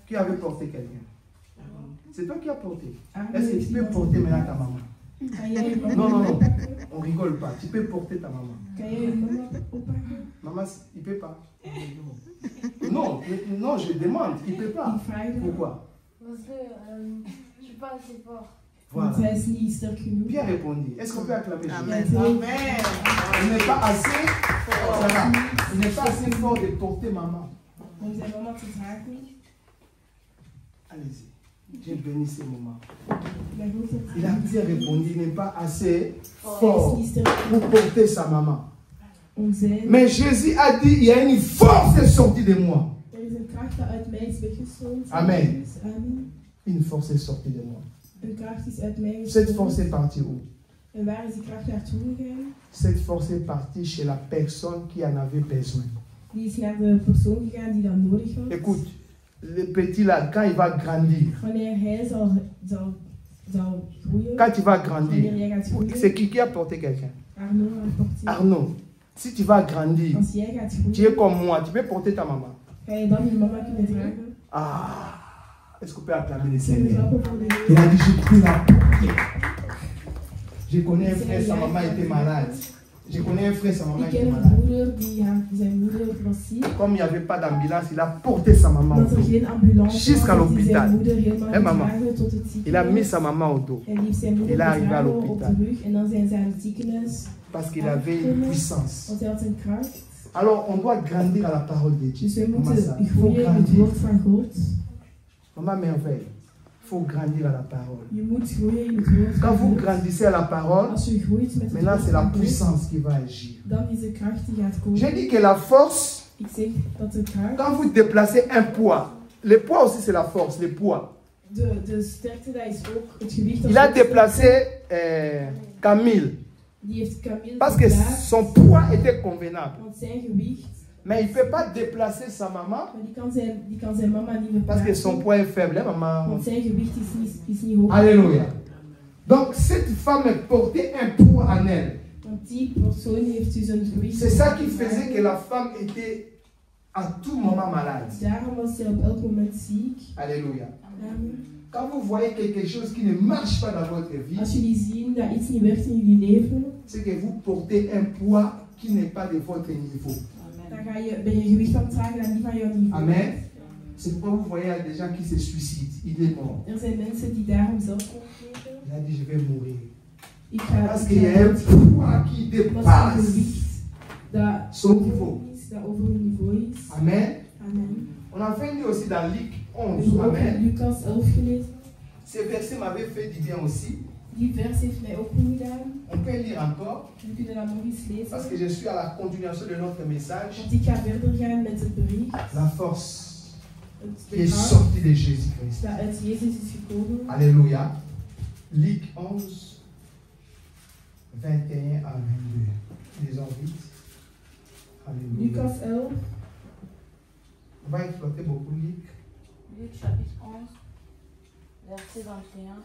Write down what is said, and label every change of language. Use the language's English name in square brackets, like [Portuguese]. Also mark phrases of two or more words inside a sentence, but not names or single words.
[French] Qui avait porté quelqu'un? C'est toi qui as porté. Arno Est-ce que [Dutch] heeft [French] tu peux [Dutch] iemand [French] porter maintenant ta maman? [Dutch] Kan jij je mama [French] Non, non, non. [Dutch] oppakken? [French] On rigole pas. Tu peux porter ta maman. [Dutch] Kan jij je mama oppakken? [French] Maman, il ne peut pas. Non, non, je demande. Il ne peut pas. [Dutch] Ik vraag het. [French] Pourquoi? Parce que je suis pas assez fort. [Dutch] Want [French] Voilà. [Dutch] zij is niet sterk genoeg. [French] Bien répondu. Est-ce qu'on peut acclamer Jésus? Amen. Amen. Il n'est pas assez. Voilà. Il n'est pas assez fort de porter maman. [Dutch] Om zijn mama te dragen. [French] Allez-y. J'ai béni ce moment. [Dutch] Ik ben goed op [French] Il a bien répondu. Il n'est pas assez [Dutch] Hij is [French] fort [Dutch] niet sterk [French] pour porter sa maman. [Dutch] om zijn. [French] Mais Jésus a dit, il y a une force sortie de moi. [Dutch] Er is een kracht dat uit mij is weggestroomd. [French] Amen. Amen. Une force est sortie de moi. [Dutch] Een kracht is uit mij [French] Cette force [Dutch] gestroomd. [French] est partie où? [Dutch] En waar is die kracht naartoe gegaan? [French] Cette force est partie chez la personne qui en avait besoin. [Dutch] Die is naar de persoon gegaan die dat nodig had. [French] Écoute, le petit là, quand il va grandir, [Dutch] Wanneer hij zal groeien, [French] quand il va [Dutch] wanneer [French] grandir, [Dutch] jij gaat groeien, [French] c'est qui a porté quelqu'un? [Dutch] Arno gaat porteren. [French] Arnaud, si tu vas grandir, [Dutch] Als jij gaat [French] tu es [Dutch] groeien, [French] comme moi, tu peux porter ta maman. [Dutch] ga je dan je mama kunnen dragen. [French] Ah, est-ce qu'on peut acclamer le [Dutch] Zullen we [French] Seigneur? [Dutch] klappen voor de [French] Il [Dutch] Heer? [French] a dit, je prie la porter. Je connais un frère, sa maman était malade. Je connais un frère, sa maman [Dutch] Ik [French] était [Dutch] ken een [French] malade. [Dutch] broeder die zijn moeder was ziek. [French] Comme il n'y avait pas d'ambulance, il a porté sa maman au [Dutch] Omdat er [French] dos. [Dutch] geen ambulance [French] Jusqu'à [Dutch] was, heeft hij [French] l'hôpital. [Dutch] zijn moeder helemaal [French] Hé, maman. [Dutch] gedragen tot het [French] Il a mis [Dutch] ziekenhuis. [French] sa maman au dos [Dutch] En die heeft zijn moeder [French] Il est arrivé à [Dutch] gedragen op l'hôpital. de rug. En dan zijn ze aan het ziekenhuis. [French] parce qu'il avait une puissance. [Dutch] Want hij had een kracht. [French] Alors, on doit grandir à la parole de Dieu. [Dutch] Dus wij [French] Comment ça? [Dutch] moeten [French] Il faut [Dutch] groeien in het [French] grandir. [Dutch] woord van God. [French] Maman merveille. Il faut grandir à la parole. [Dutch] Je moet groeien in het woord [French] Quand [Dutch] van [French] vous [Dutch] God. [French] grandissez à la parole, [Dutch] Als je groeit met het [French] maintenant [Dutch] woord [French] c'est la [Dutch] van God, [French] puissance qui va agir. [Dutch] dan is de kracht die gaat komen. [French] J'ai dit que la force, [Dutch] Ik zeg dat de kracht, [French] quand vous déplacez un poids, le poids aussi c'est la force, le poids. [Dutch] de sterkte, dat is ook het gewicht. Dat [French] Il a [Dutch] ook [French] déplacé Camille [Dutch] Die heeft Camille [French] parce que [Dutch] geplaatst, [French] son poids était convenable. [Dutch] want zijn gewicht, [French] Mais il ne peut pas déplacer sa maman [Dutch] maar die kan zijn mama niet [French] parce que son [Dutch] verplaatsen. [French] poids est faible, hein, maman. [Dutch] Want zijn gewicht is niet hoog. [French] Alléluia. Donc cette femme portait un poids en elle. [Dutch] Want die persoon heeft dus een gewicht. [French] C'est ça qui faisait que la femme était à tout moment malade. [Dutch] Daarom was zij op elk moment ziek. [French] Alléluia. Amen. Quand vous voyez quelque chose qui ne marche pas dans votre vie, [Dutch] Als jullie zien dat iets niet werkt in jullie leven, [French] c'est que vous portez un poids qui n'est pas de votre niveau. [Dutch] dan ben je gewicht aan het dragen dat niet van jouw niveau. [French] Amen. C'est pourquoi vous voyez il y a des gens qui se suicident. Il est mort. [Dutch] Er zijn mensen die daarom zelfmoord plegen. [French] Il a dit je vais mourir. [Dutch] Ik ga [French] Parce qu'il y a un poids qui [Dutch] wat een [French] dépasse [Dutch] gewicht dat [French] son niveau. [Dutch] is, dat over hun niveau is. [French] Amen. Amen. On a fait lire aussi dans Luc [Dutch] We 11. hebben ook in [French] Amen. [Dutch] Lucas 11 gelezen. [French] Ces versets m'avaient fait du bien aussi. [Dutch] Die vers heeft mij ook goed gedaan. [French] On peut lire encore [Dutch] We kunnen dat nog eens [French] parce que [Dutch] lezen. [French] je suis à la continuation de notre message. [Dutch] Want ik ga verder gaan met het bericht. [French] La force qui [Dutch] Het [French] est [Dutch] verhaal [French] sortie de Jésus-Christ. [Dutch] dat uit Jezus is gekomen. [French] Alléluia. Luc 11, 21 à 22. Lisons vite. Alléluia. [Dutch] Lucas 11, [French] On va exploiter beaucoup Luc Luc chapitre 11, verset 21